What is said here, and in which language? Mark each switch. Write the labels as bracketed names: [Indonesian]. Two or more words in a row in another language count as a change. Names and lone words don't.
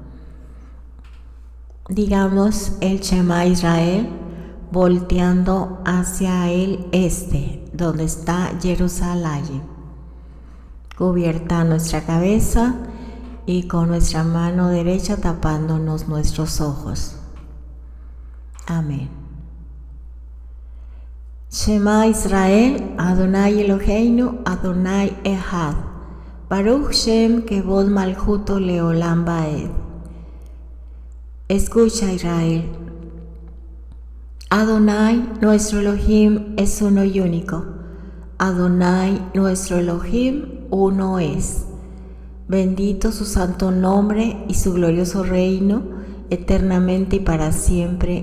[Spanish] Digamos el Shema Israel, volteando hacia el este, donde está Jerusalén. Cubierta nuestra cabeza y con nuestra mano derecha tapándonos nuestros ojos. Amén. [Hebrew] שמע ישראל אדוני אלוהינו אדוני אחד ברוך שם כבוד מלכותו לעולם ועד. [Spanish] Escucha Israel, Adonai, nuestro Elohim, es uno y único. Adonai, nuestro Elohim, uno es. Bendito su santo nombre y su glorioso reino, eternamente y para siempre.